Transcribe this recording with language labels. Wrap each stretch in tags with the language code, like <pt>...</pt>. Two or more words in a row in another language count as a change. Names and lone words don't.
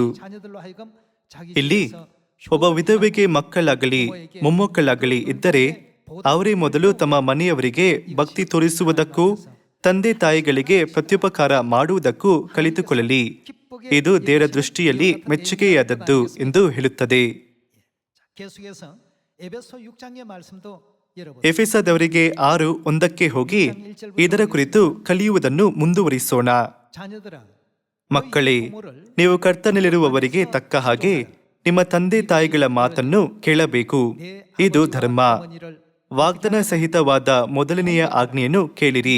<kn>ಇಲ್ಲಿ ಒಬ್ಬ ವಿಧವೆಗೆ ಮಕ್ಕಳಾಗಲಿ ಮೊಮ್ಮಕ್ಕಳಾಗಲಿ ಇದ್ದರೆ ಅವರೇ ಮೊದಲು ತಮ್ಮ ಮನೆಯವರಿಗೆ ಭಕ್ತಿ ತೋರಿಸುವುದಕ್ಕೂ ತಂದೆ ತಾಯಿಗಳಿಗೆ ಪ್ರತ್ಯುಪಕಾರ ಮಾಡುವುದಕ್ಕೂ ಕಲಿತುಕೊಳ್ಳಲಿ. ಇದು ದೇವರ ದೃಷ್ಟಿಯಲ್ಲಿ ಮೆಚ್ಚುಗೆಯಾದದ್ದು ಎಂದು ಹೇಳುತ್ತದೆ.</kn> <ko>에베소 6장의 말씀도 여러분</ko> <kn>ಎಫೆಸದವರಿಗೆ 6:1 ಹೋಗಿ ಇದರ ಕುರಿತು ಕಲಿಯುವುದನ್ನು ಮುಂದುವರಿಸೋಣ.</kn> <ko>자녀들아</ko> <kn>ಮಕ್ಕಳೇ, ನೀವು ಕರ್ತನಲ್ಲಿರುವವರಿಗೆ ತಕ್ಕ ಹಾಗೆ ನಿಮ್ಮ ತಂದೆ ತಾಯಿಗಳ ಮಾತನ್ನು ಕೇಳಬೇಕು. ಇದು ಧರ್ಮ. ವಾಗ್ದಾನ ಸಹಿತವಾದ ಮೊದಲನೆಯ ಆಜ್ಞೆಯನ್ನು ಕೇಳಿರಿ.</kn>